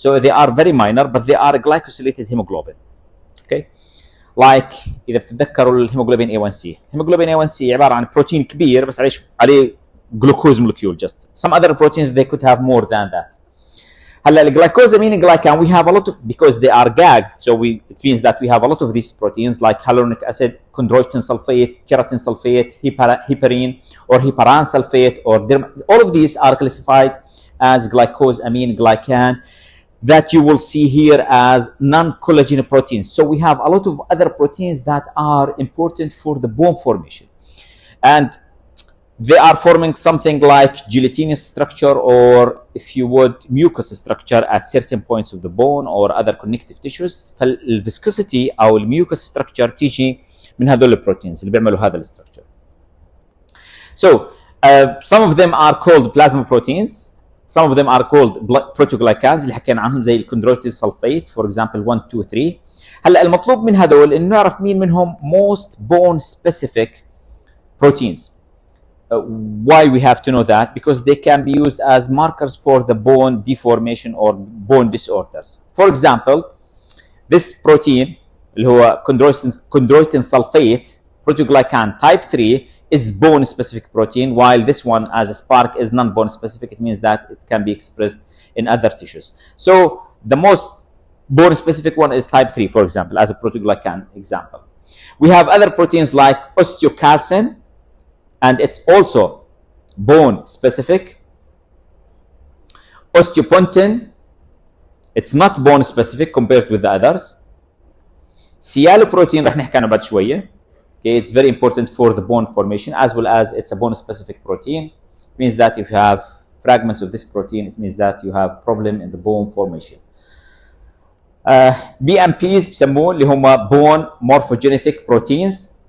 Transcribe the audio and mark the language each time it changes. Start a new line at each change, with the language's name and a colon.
English: So they are very minor, but they are glycosylated hemoglobin. Okay, like
Arabic: اذا بتتذكروا الهيموجلوبين A1C. الهيموجلوبين A1C عباره عن بروتين كبير بس عليه glucose molecule.
English: Just some other proteins they could have more than that. هلا الجلايكوزامين glycan we have a lot of, because they are gags, so it means that we have a lot of these proteins like hyaluronic acid, chondroitin sulfate, keratin sulfate, heparin or heparan sulfate, or all of these are classified as glycosamine glycan that you will see here as non-collagen proteins. So we have a lot of other proteins that are important for the bone formation, and they are forming something like gelatinous structure, or if you would mucus structure at certain points of the bone or other connective tissues.
Arabic: فالviscosity او الميوكس structure تيجي من هذول البروتينز اللي بيعملوا هذا الستركتشر.
English: So some of them are called plasma proteins, some of them are called proteoglycans
Arabic: اللي حكينا عنهم زي الكوندرويتين سلفيت
English: for example 1, 2, 3.
Arabic: هلا المطلوب من هذول انه نعرف مين منهم
English: most bone specific proteins. Why we have to know that? Because they can be used as markers for the bone deformation or bone disorders. For example, this protein
Arabic: اللي هو
English: chondroitin sulfate proteoglycan type 3 is bone specific protein, while this one as a spark is non-bone specific. It means that it can be expressed in other tissues. So the most bone specific one is type 3, for example, as a proteoglycan example. We have other proteins like osteocalcin, and it's also bone specific. Osteopontin, it's not bone specific compared with the others.
Arabic: Sialoprotein رح نحكي عنه بعد شوية.
English: Okay, it's very important for the bone formation as well as it's a bone specific protein. It means that if you have fragments of this protein, it means that you have problem in the bone formation. BMPs
Arabic: بسموه اللي هم
English: bone morphogenetic proteins.